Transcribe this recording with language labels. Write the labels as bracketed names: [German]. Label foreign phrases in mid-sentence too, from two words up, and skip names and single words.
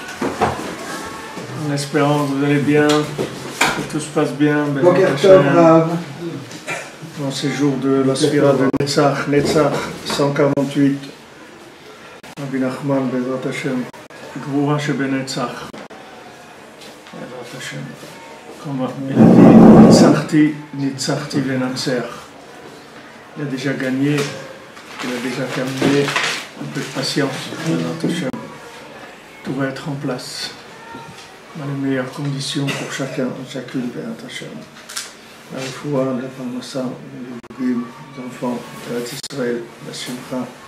[French] en espérant que vous allez bien, que tout se passe bien, [Hebrew] בוקר טוב, רב. [French] Dans ces jours de la Sphira de Netzach, 148, Rabbi Nachman, [Hebrew] בעזרת השם, גבורה שבנצח, בעזרת השם, [French] comme il a dit, [Hebrew] ניצחתי ואנצח, [French] il a déjà gagné. Il a déjà terminé, un peu de patience, tout va être en place, dans les meilleures conditions pour chacun, chacune, la foi, la parnassa, les enfants, Israël, la Simcha.